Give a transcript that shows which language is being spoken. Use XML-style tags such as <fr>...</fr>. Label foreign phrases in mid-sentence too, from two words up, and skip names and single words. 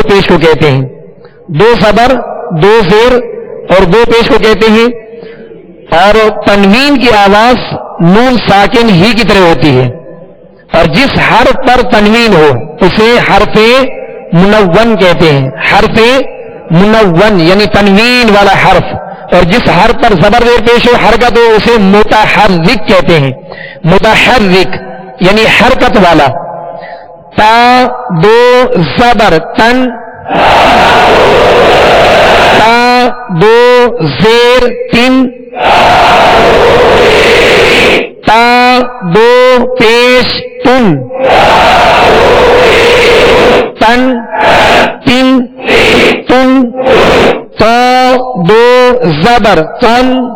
<ur>پیش کو کہتے ہیں، دو زبر دو زیر اور دو پیش کو کہتے ہیں، اور تنوین کی آواز نون ساکن ہی کی طرح ہوتی ہے، اور جس حرف پر تنوین ہو اسے حرف منون کہتے ہیں، حرف منون یعنی تنوین والا حرف، اور جس حرف پر زبر زیر پیش ہو حرکت ہو اسے متحرک کہتے ہیں، متحرک یعنی حرکت والا۔ تا دو زبر تن، تا دو زیر تن، تا دو پیش تن، تن تن تن، تا دو زبر تن،</ur>